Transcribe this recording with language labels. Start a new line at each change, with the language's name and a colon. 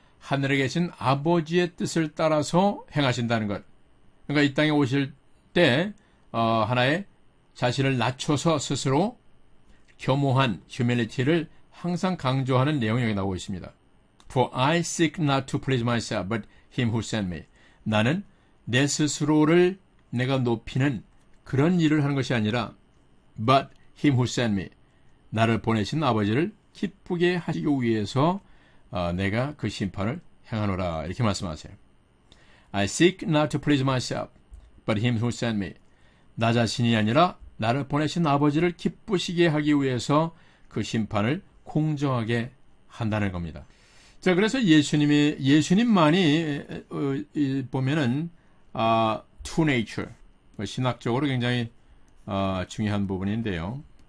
Korean: 하늘에 계신 아버지의 뜻을 따라서 행하신다는 것. 그러니까 이 땅에 오실 때 하나의 자신을 낮춰서 스스로 겸허한 휴밀리티를 항상 강조하는 내용이 여기 나오고 있습니다.
English: For I seek not to please myself, but him who sent me.
Korean: 나는 내 스스로를 내가 높이는 그런 일을 하는 것이 아니라
English: but him who sent me.
Korean: 나를 보내신 아버지를 기쁘게 하시기 위해서 내가 그 심판을 행하노라. 이렇게 말씀하세요.
English: I seek not to please myself, but him who sent me.
Korean: 나 자신이 아니라 나를 보내신 아버지를 기쁘시게 하기 위해서 그 심판을 공정하게 한다는 겁니다. 자, 그래서 예수님만이 보면은 two nature, 신학적으로 굉장히 중요한 부분인데요.